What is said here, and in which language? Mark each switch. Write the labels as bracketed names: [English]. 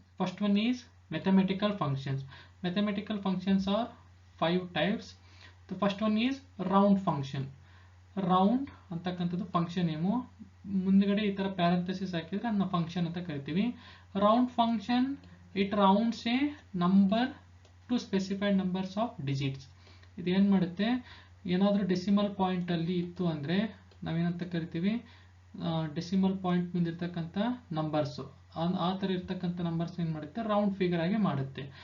[English] First one is mathematical functions. Mathematical functions are 5 types. The first one is round function. [Kannada] Round ಅಂತಕ್ಕಂಥದ್ದು function name. ಮುಂದ್ಗಡೆ ಈ ತರ parenthesis ಹಾಕಿದ್ರೆ ಅದನ್ನ function ಅಂತ ಕರಿತೀವಿ. Round function, [English] It rounds a number to specified numbers of digits. [Kannada] ಇದೇನ್ ಮಾಡುತ್ತೆ, ಏನಾದ್ರೂ ಡೆಸಿಮಲ್ ಪಾಯಿಂಟ್ ಅಲ್ಲಿ ಇತ್ತು ಅಂದ್ರೆ ನಾವೇನಂತ ಕರಿತೀವಿ, ಡೆಸಿಮಲ್ ಪಾಯಿಂಟ್ ಮುಂದಿರ್ತಕ್ಕಂಥ ನಂಬರ್ಸ್, ಆ ತರ ಇರ್ತಕ್ಕಂಥ ನಂಬರ್ಸ್ ಏನ್ ಮಾಡುತ್ತೆ, ರೌಂಡ್ ಫಿಗರ್ ಆಗಿ ಮಾಡುತ್ತೆ.